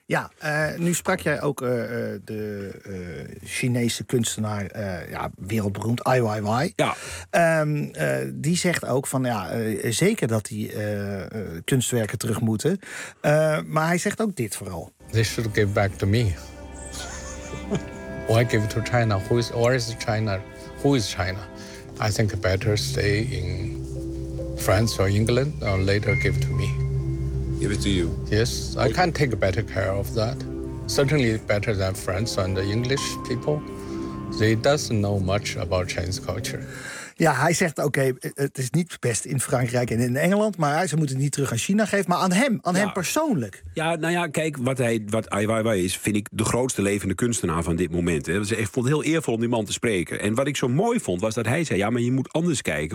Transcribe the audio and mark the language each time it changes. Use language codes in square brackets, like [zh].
[nl] Ja, nu sprak jij ook de Chinese kunstenaar, wereldberoemd, Ai Weiwei. Ja. Die zegt ook van, zeker dat die kunstwerken terug moeten. Maar hij zegt ook dit vooral. [en] They should give back to me. Why give it to China? Where is China? Who is China? I think better stay in France or England or later give it to me. Give it to you? Yes, I can't take better care of that. Certainly better than France and the English people. He doesn't know much about Chinese culture. [nl] Ja, hij zegt, het is niet best in Frankrijk en in Engeland, maar ze moeten het niet terug aan China geven, maar aan hem persoonlijk. Ja, kijk, wat Ai Weiwei is, vind ik de grootste levende kunstenaar van dit moment. Hè. Ik vond het heel eervol om die man te spreken. En wat ik zo mooi vond, was dat hij zei, ja, maar je moet anders kijken.